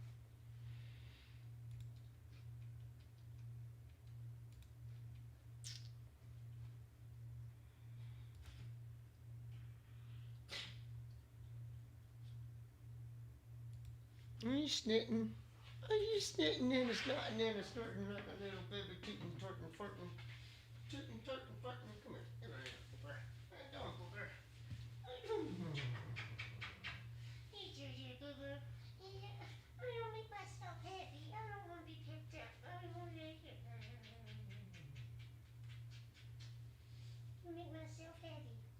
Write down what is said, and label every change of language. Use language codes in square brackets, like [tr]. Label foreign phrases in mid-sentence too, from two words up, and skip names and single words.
[en] Are you snitting? Are you snitting in a snot and then a snorting like a little baby tootin' tortin' fartin'? Tootin' tortin' fartin'. Come here. Come here, Cooper. How you doing, Cooper? How you doing? Hey, Georgie, Cooper. I don't make myself happy. I don't want to be picked up. I don't want to make it. I make myself happy.